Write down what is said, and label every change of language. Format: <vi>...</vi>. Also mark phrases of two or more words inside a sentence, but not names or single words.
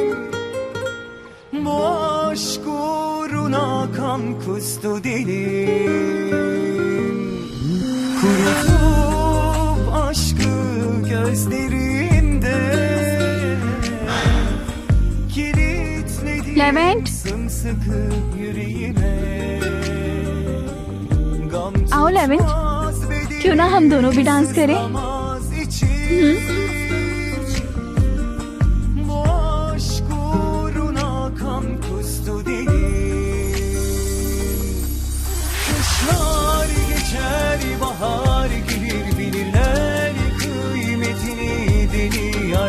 <tr>Bu aşk uğruna kan kustu dilim, kurutup aşkı gözlerimde kilitledim Levent, sımsıkı yüreğime. Gam</tr> <hi>आओ लेवेंट,</hi> <tr>tutmaz bedenim,</tr> <hi>क्यों ना हम दोनों भी डांस करें?</hi> <tr>sızlamaz içim. Bu aşk uğruna kan kustu dilim. Kışlar geçer, bahar gelir, bilirler kıymetini deli yar.</tr>